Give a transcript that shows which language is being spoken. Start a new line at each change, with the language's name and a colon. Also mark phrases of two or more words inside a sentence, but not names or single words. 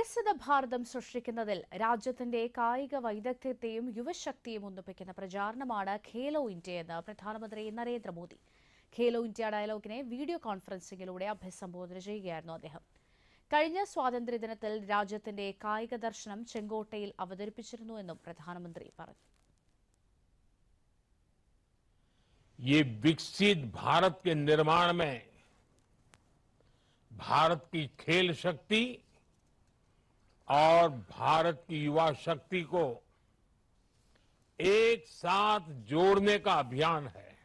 Malayalam: വികസിത ഭാരതം സൃഷ്ടിക്കുന്നതിൽ രാജ്യത്തിന്റെ കായിക വൈദഗ്ധ്യത്തെയും യുവശക്തിയും ഒന്നിപ്പിക്കുന്ന പ്രചാരണമാണ് ഖേലോ ഇന്ത്യ എന്ന് പ്രധാനമന്ത്രി നരേന്ദ്രമോദി. ഖേലോ ഇന്ത്യ ഡയലോഗിനെ വീഡിയോ കോൺഫറൻസിംഗിലൂടെ അഭിസംബോധന ചെയ്യുകയായിരുന്നു അദ്ദേഹം. കഴിഞ്ഞ സ്വാതന്ത്ര്യദിനത്തിൽ രാജ്യത്തിന്റെ കായിക ദർശനം ചെങ്കോട്ടയിൽ അവതരിപ്പിച്ചിരുന്നുവെന്നും പ്രധാനമന്ത്രി പറഞ്ഞു.
Hindi: ये विकसित भारत के निर्माण में भारत की खेल शक्ति और भारत की युवा शक्ति को एक साथ जोड़ने का अभियान है।